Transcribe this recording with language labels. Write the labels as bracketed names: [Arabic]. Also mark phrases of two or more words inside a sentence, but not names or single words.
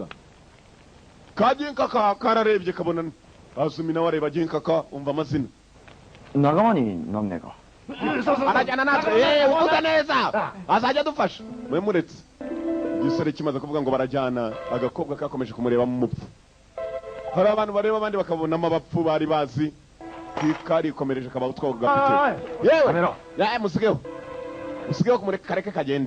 [Kinyarwanda] Ka Ginkaka kararebye kabona Azumi nawe areba Ginkaka umva amazina. [Japanese] 仲間になんねえか。 [Kinyarwanda] Arajyana natwe. Uvuga neza. Azajya adufasha. Mwe muretse. Igisore kimaze kuvuga ngo barajyana agakobwa kakomeje kumureba mu mupfu. Hari abantu bareba abandi bakabonamo abapfu bari bazi. Kari komereje kaba utwo gafite. Yewe musigeho kumureka kareke kagende.